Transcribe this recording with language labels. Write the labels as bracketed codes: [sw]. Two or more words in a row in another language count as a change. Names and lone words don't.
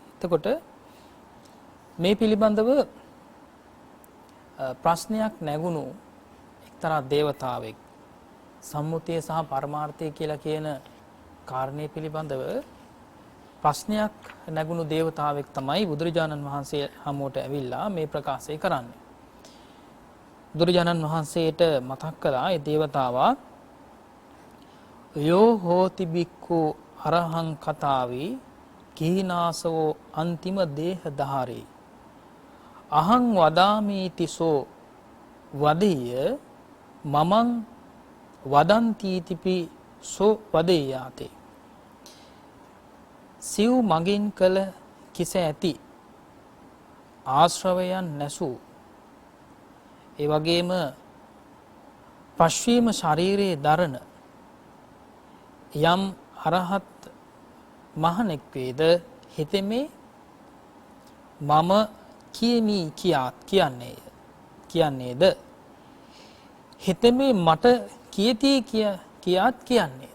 [si] එතකොට මේ පිළිබඳව ප්‍රශ්නයක් නැගුණු එක්තරා දේවතාවෙක් සම්මුතිය සහ පරමාර්ථය කියලා කියන කාරණේ පිළිබඳව ප්‍රශ්නයක් නැගුණු දේවතාවෙක් තමයි බුදුරජාණන් වහන්සේ හමුවට ඇවිල්ලා මේ ප්‍රකාශය කරන්නේ. බුදුරජාණන් වහන්සේට මතක් කළා ඒ දේවතාවා [pi] යෝ හෝති බික්ඛු අරහං කතාවි කීනාසවෝ අන්තිම දේහධාරේ අහං වදාමි තිසෝ වදෙය මමං වදන්ති තිපි සෝ වදෙයාතේ. [si] සිව් මගින් කළ කිස ඇති ආශ්‍රවයන් නැසූ, ඒ වගේම පශ්චීම ශරීරයේ දරන යම් අරහත් මහණෙක් වේද හිතෙමේ මම කියමි කියන්නේද, හිතෙමේ මට කියති කියාත් කියන්නේද.